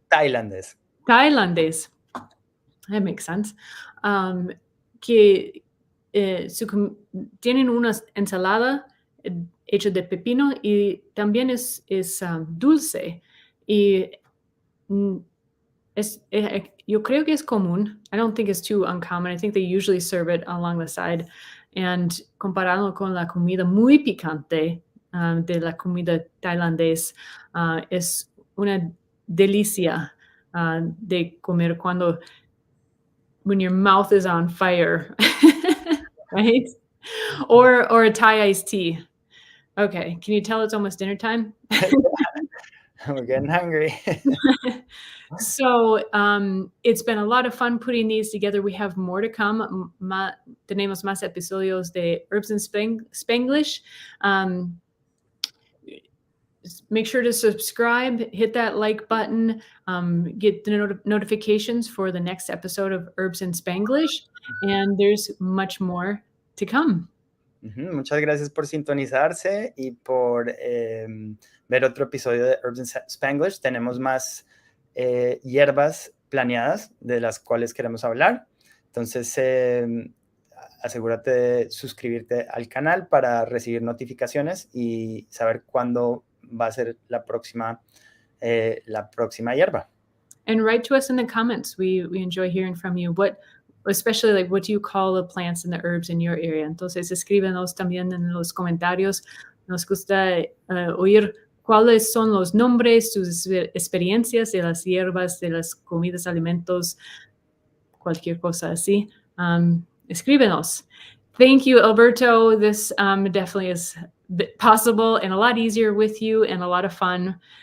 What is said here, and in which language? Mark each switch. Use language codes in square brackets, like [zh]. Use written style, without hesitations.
[es] Tailandés. Tailandés. [en] That makes sense. [es] Que tienen una ensalada hecha de pepino y también es dulce. Y yo creo que es común. [en] I don't think it's too uncommon. I think they usually serve it along the side. [es] And comparado con la comida muy picante de la comida tailandés, es una delicia de comer [en] when your mouth is on fire, right? Or a Thai iced tea. Okay, can you tell it's almost dinner time? We're getting hungry. So it's been a lot of fun putting these together. We have more to come. [es] Tenemos más episodios de Herbs and Spanglish. [en] Make sure to subscribe, hit that like button, get the notifications for the next episode of Herbs and Spanglish, and there's much more to come. [es] Muchas gracias por sintonizarse y por ver otro episodio de Herbs and Spanglish. Tenemos más hierbas planeadas de las cuales queremos hablar. Entonces, asegúrate de suscribirte al canal para recibir notificaciones y saber cuándo va a ser la próxima hierba. [en] And write to us in the comments. We enjoy hearing from you. Especially like what do you call the plants and the herbs in your area? [es] Entonces escríbenos también en los comentarios. Nos gusta oír cuáles son los nombres, sus experiencias de las hierbas, de las comidas, alimentos, cualquier cosa así. Escríbenos. [en] Thank you, Alberto. This definitely is possible and a lot easier with you and a lot of fun.